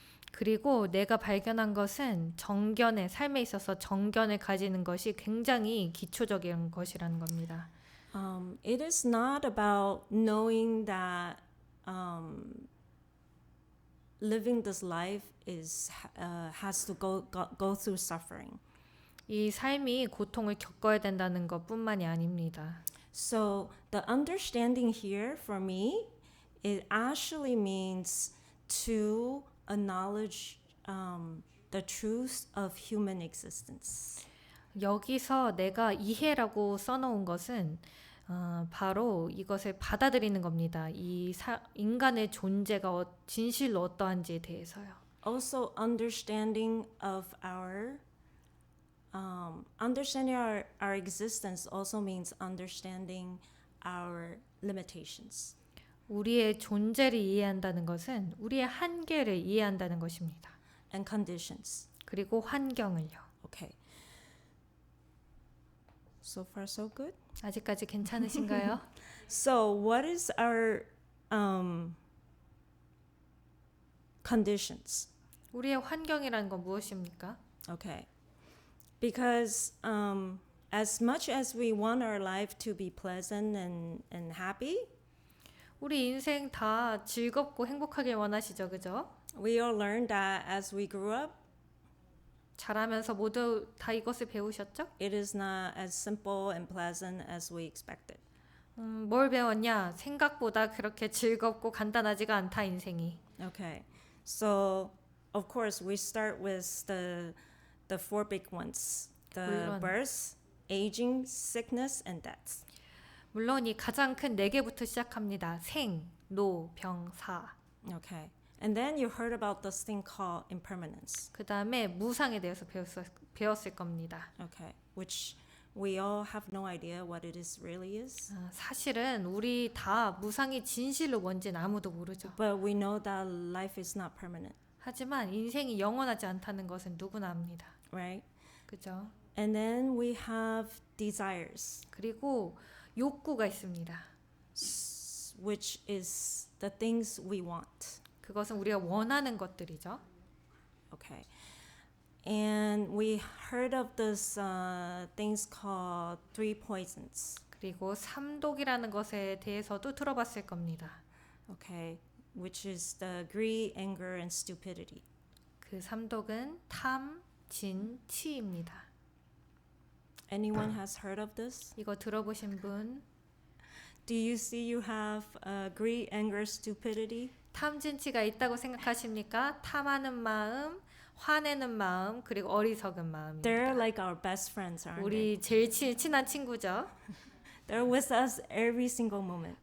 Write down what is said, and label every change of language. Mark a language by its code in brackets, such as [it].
[ko] 그리고 내가 발견한 것은 정견의 삶에 있어서 정견을 가지는 것이 굉장히 기초적인 것이라는 겁니다. [en] It is not about knowing that living this life is has to go through suffering. [ko] 이 삶이 고통을 겪어야 된다는 것뿐만이 아닙니다. [en] So the understanding here for me, it actually means to acknowledge the truth of human existence. [ko] 여기서 내가 이해라고 써놓은 것은 바로 이것을 받아들이는 겁니다. 인간의 존재가 진실로 어떠한지에 대해서요. [en] Also understanding of understanding our existence also means understanding our limitations. [ko] 우리의 존재를 이해한다는 것은 우리의 한계를 이해한다는 것입니다. [en] And conditions. [ko] 그리고 환경을요. [en] Okay. So far so good? [ko] 아직까지 괜찮으신가요? [en] So what is our conditions? [ko] 우리의 환경이라는 건 무엇입니까? [en] Okay. Because as much as we want our life to be pleasant and happy, [ko] 우리 인생 다 즐겁고 행복하길 원하시죠, 그죠? [en] we all learned that as we grew up, [ko] 자라면서 모두 다 이것을 배우셨죠? [en] it is not as simple and pleasant as we expected. [ko] 뭘 배웠냐? 생각보다 그렇게 즐겁고 간단하지가 않다, 인생이. [en] Okay. So, of course, we start with the four big ones. The [ko] 물론. [en] birth, aging, sickness, and death. [ko] 물론 이 가장 큰 네 개부터 시작합니다. 생, 노, 병, 사. [en] Okay. And then you heard about this thing called impermanence. [ko] 그 다음에 무상에 대해서 배웠을 겁니다. [en] Okay. Which we all have no idea what it is really is. [ko] 사실은 우리 다 무상이 진실로 뭔지는 아무도 모르죠. [en] But we know that life is not permanent, [ko] 하지만 인생이 영원하지 않다는 것은 누구나 압니다. [en] right? [ko] 그죠? [en] And then we have desires, [ko] 그리고 욕구가 있습니다. [en] which is the things we want. [ko] 그것은 우리가 원하는 것들이죠. [en] Okay. And we heard of this things called three poisons. [ko] 그리고 삼독이라는 것에 대해서도 들어봤을 겁니다. [en] Okay. Which is the greed, anger, and stupidity. [ko] 그 삼독은 탐, 진, 치입니다. [en] Anyone has heard of this? [ko] 이거 들어보신 분? [en] Do you see you have greed, anger, stupidity? [ko] 탐, 진, 치가 있다고 생각하십니까? 탐하는 마음, 화내는 마음, 그리고 어리석은 마음입니다. [en] They're like our best friends, aren't they? [ko] 우리 제일 친한 친구죠. [en] They're with us every single moment.